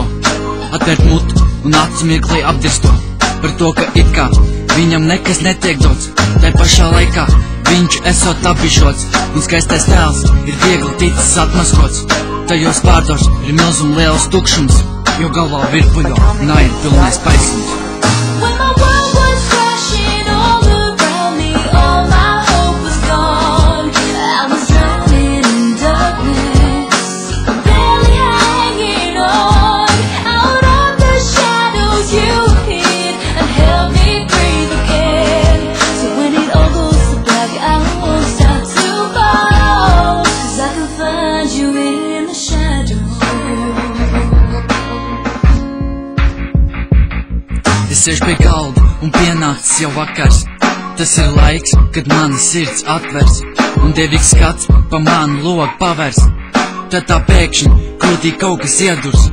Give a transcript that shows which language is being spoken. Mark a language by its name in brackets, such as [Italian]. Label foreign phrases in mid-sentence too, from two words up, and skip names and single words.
[Latvian] Atvērt mutu un acu mirklī apdirsto par to, ka it kā viņam nekas netiek dots. Tai pašā laikā viņš esot apbišots, un skaistais tēls ir viegli ticis atmaskots. Tajos vārdos ir milzum liels tukšums, jo galvā virpuļo naida pilnais paisums. [English] When my world was crashing all around me, all my hope was gone. I was drowning in darkness, barely hanging on. Out of the shadows you appeared and helped me breathe again. So when it all goes to black, I won't stop to fall, 'cause I can find you in the shadows. [Latvian] Es sēžu pie galda un pienācis jau vakars. Tas ir laiks, kad mana sirds atvers un dievīgs skats pa manu logu pavers. Tad tā pēkšņi krūtī kaut kas iedurs.